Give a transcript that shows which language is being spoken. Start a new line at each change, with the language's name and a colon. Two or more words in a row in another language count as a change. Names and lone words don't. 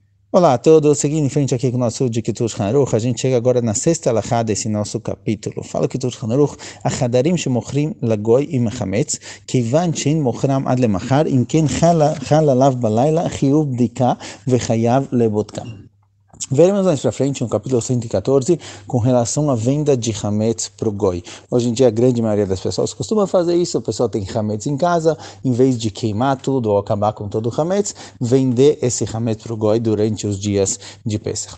Portuguese: Olá a todos, seguindo em frente aqui com o nosso de Kitur Haruch, a gente chega agora na sexta alahá desse nosso capítulo.
Hebrew: Fala קיצור ערוך, החדרים שמוכרים לגוי עם חמץ, כיון שאין מוכרם עד למחר, אם כן חלה עליו בלילה, חיוב בדיקה וחייב לבודקם.
Portuguese: Veremos mais para frente no capítulo 114 com relação à venda de hametz para o goi. Hoje em dia a grande maioria das pessoas costuma fazer isso, o pessoal tem hametz em casa, em vez de queimar tudo ou acabar com todo o hametz, vender esse hametz para o goi durante os dias de Pesach.